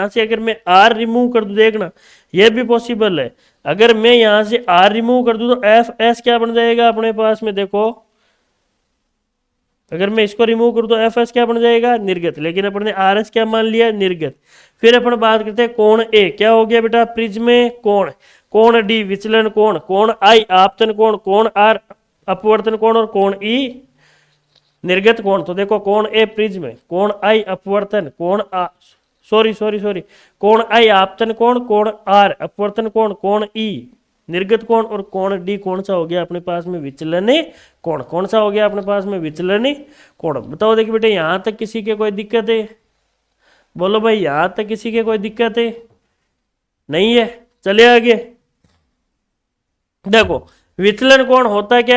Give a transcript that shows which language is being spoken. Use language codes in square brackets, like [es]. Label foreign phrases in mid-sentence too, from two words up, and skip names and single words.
[hi] यहां से अगर मैं R रिमूव कर दूं, देखना ये भी पॉसिबल है। अगर मैं यहां से R रिमूव कर दूं तो FS क्या बन जाएगा अपने पास में? देखो अगर मैं इसको रिमूव करूं तो FS क्या बन जाएगा? निर्गत। लेकिन अपन ने RS क्या मान लिया? निर्गत। फिर अपन बात करते हैं कोण A क्या हो गया बेटा? प्रिज्म कोण। कोण D विचलन कोण, कोण I आपतन कोण, कोण R अपवर्तन कोण और कोण E निर्गत कोण। तो देखो कोण A प्रिज्म, कोण I अपवर्तन, कोण कोण I आपतन कोण, कोण R अपवर्तन कोण, कोण E निर्गत कोण और कोण D कौन सा हो गया अपने पास में? विचलन कोण। कौन सा हो गया अपने पास में? विचलन कोण। बताओ देखिए बेटे यहां तक किसी के कोई दिक्कत है? बोलो भाई यहां तक किसी के कोई दिक्कत है? नहीं है। चले आगे। देखो विचलन कोण होता क्या है?